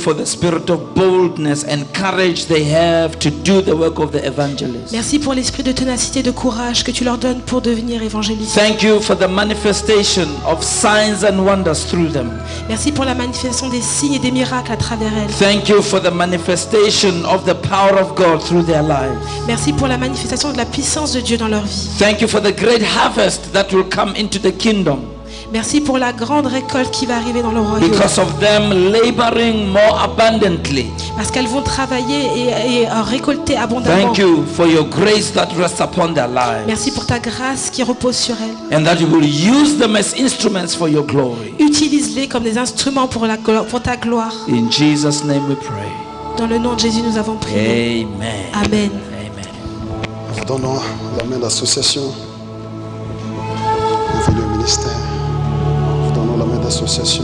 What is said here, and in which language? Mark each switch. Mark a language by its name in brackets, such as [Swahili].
[English] for the spirit of boldness and courage they have to do the work of the evangelist. [French] Merci pour l'esprit de ténacité, de courage que tu leur donnes pour devenir évangélistes. [English] Thank you for the manifestation of signs and wonders through them. [French] Merci pour la manifestation des signes et des miracles à travers elles. [English] Thank you for the manifestation of the power of God through their lives. [French] Merci pour la manifestation de la puissance de Dieu dans leur vie. [English] Thank you for the great harvest that will come into the kingdom [French] Merci pour la grande récolte qui va arriver dans le royaume. [English] because of them laboring more abundantly. [French] Parce qu'elles vont travailler et récolter abondamment. [English] Thank you for your grace that rests upon their lives, [French] Merci pour ta grâce qui repose sur elles. [English] and that you will use them as instruments for your glory. [French] Utilise-les comme des instruments pour ta gloire. [English] In Jesus' name we pray. [French] Dans le nom de Jésus, nous avons prié. [English] Amen. [French] Amen. Amen. Nous donnons la main d'association. Bienvenue au ministère. Nous donnons la main d'association.